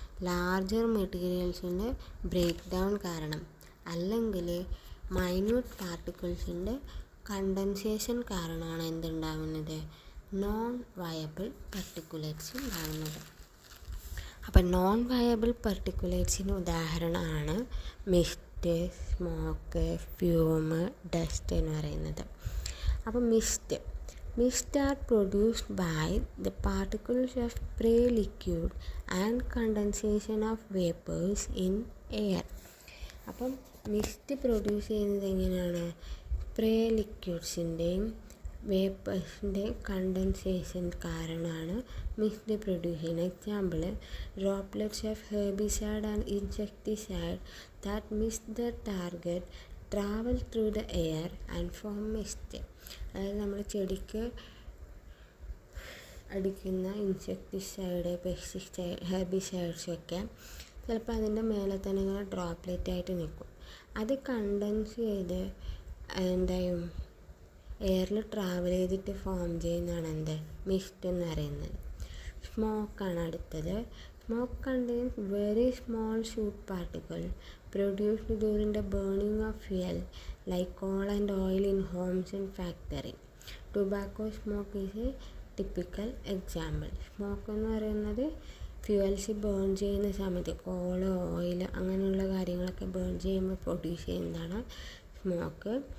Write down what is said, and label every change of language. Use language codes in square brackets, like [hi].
[ml] Larger മെറ്റീരിയൽസിൻ്റെ break down കാരണം, അല്ലെങ്കിൽ minute പാർട്ടിക്കിൾസിൻ്റെ condensation കാരണമാണ് എന്തുണ്ടാകുന്നത്? നോൺ വയബിൾ പർട്ടിക്കുലേറ്റ്സ് ഉണ്ടാകുന്നത്. അപ്പം നോൺ വയബിൾ പർട്ടിക്കുലേറ്റ്സിന് ഉദാഹരണമാണ് മിസ്റ്റ്, സ്മോക്ക്, ഫ്യൂം, ഡസ്റ്റ് എന്ന് പറയുന്നത്. [en] അപ്പം Mist are produced by the particles of spray liquid and condensation of vapors in air. [ml] അപ്പം മിസ്റ്റ് പ്രൊഡ്യൂസ് ചെയ്യുന്നത് എങ്ങനെയാണ്? സ്പ്രേ ലിക്വിഡ്സിൻ്റെയും വേപ്പേഴ്സിൻ്റെയും കണ്ടൻസേഷൻ കാരണമാണ് മിസ്റ്റ് പ്രൊഡ്യൂസ് ചെയ്യുന്നത്. [en] Example droplets of herbicide and insecticide that miss the target travel through the air and form mist. [ml] അതായത് നമ്മൾ ചെടിക്ക് അടിക്കുന്ന insecticide, pesticide, ഹെർബിസൈഡ്സൊക്കെ ചിലപ്പോൾ അതിൻ്റെ മേലെ തന്നെ ഇങ്ങനെ ഡ്രോപ്ലെറ്റ് ആയിട്ട് നിൽക്കും. അത് കണ്ടൻസ് ചെയ്ത് എന്തായും എയറിൽ ട്രാവൽ ചെയ്തിട്ട് ഫോം ചെയ്യുന്നതാണ് എന്ത്? മിസ്റ്റ് എന്ന് പറയുന്നത്. സ്മോക്കാണ് അടുത്തത്. [en] Smoke contains very small soot particles produced during the burning of fuel like coal and oil in homes and factories. Tobacco smoke is a typical example. [ml] Smoke എന്ന് പറയുന്നത് ഫ്യൂവൽസ് ബേൺ ചെയ്യുന്ന സമയത്ത് call, oil അങ്ങനെയുള്ള കാര്യങ്ങളൊക്കെ burn ചെയ്യുമ്പോൾ produce ചെയ്യുന്നതാണ് smoke.